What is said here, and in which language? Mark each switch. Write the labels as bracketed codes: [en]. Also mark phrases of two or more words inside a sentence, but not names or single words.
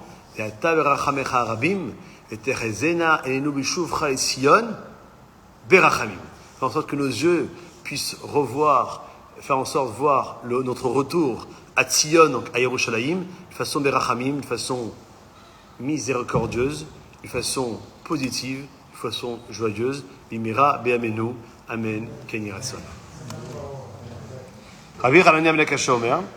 [fr] Et faire en sorte que nos yeux puissent faire en sorte de voir notre retour à Tzion, donc à Yerushalayim, de façon berachamim, de façon miséricordieuse, de façon positive, de façon joyeuse. [he] במהרה בימינו, אמן, כן יהי רצון. רבי חנניא בן עקשיא אומר.